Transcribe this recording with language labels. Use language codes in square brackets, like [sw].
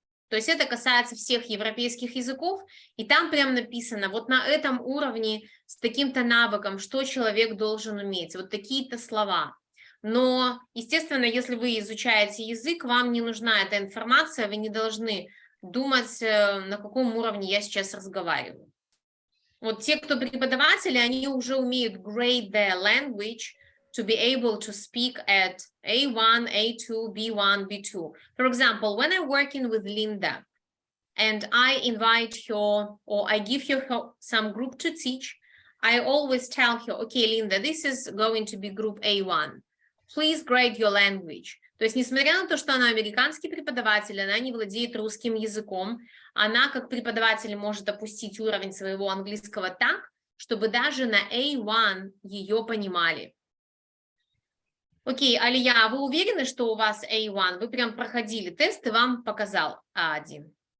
[ru] То есть это касается всех европейских языков, и там прям написано, вот на этом уровне с таким-то навыком, что человек должен уметь, вот такие-то слова. Но, естественно, если вы изучаете язык, вам не нужна эта информация, вы не должны думать, на каком уровне я сейчас разговариваю. Вот те, кто преподаватели, они уже умеют [en] grade their language to be able to speak at A1, A2, B1, B2. For example, when I'm working with Linda and I invite her or I give her some group to teach, I always tell her, okay, Linda, this is going to be group A1. Please grade your language. [ru] То есть, несмотря на то, что она американский преподаватель, она не владеет русским языком, она как преподаватель может опустить уровень своего английского так, чтобы даже на A1 ее понимали. Окей, Алия, вы уверены, что у вас A1? Вы прям проходили тест и вам показал A1?